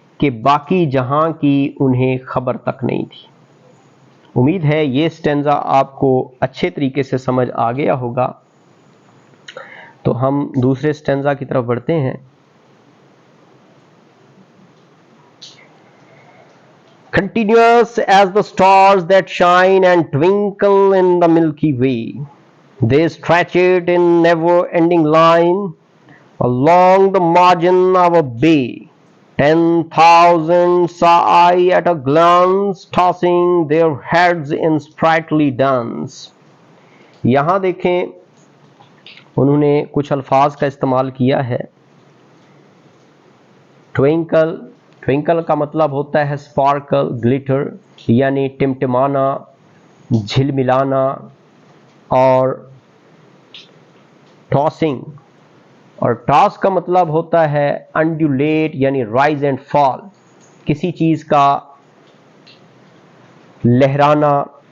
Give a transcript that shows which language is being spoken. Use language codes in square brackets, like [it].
[ur] کہ باقی جہاں کی انہیں خبر تک نہیں تھی۔ امید ہے یہ سٹینزا آپ کو اچھے طریقے سے سمجھ آ گیا ہوگا۔ تو ہم دوسرے سٹینزا کی طرف بڑھتے ہیں۔ [en] Continuous as the stars that shine and twinkle in the Milky Way, they stretch it in never-ending line along the margin of a bay. 10,000 saw I at a glance, tossing their heads in sprightly dance. [ur] یہاں دیکھیں انہوں نے کچھ الفاظ کا استعمال کیا ہے۔ ٹوینکل، ٹوینکل کا مطلب ہوتا ہے سپارکل، گلیٹر، یعنی ٹمٹمانا، جھلملانا، اور ٹاسنگ، اور ٹاس کا مطلب ہوتا ہے انڈیولیٹ، یعنی رائز اینڈ فال، کسی چیز کا لہرانا،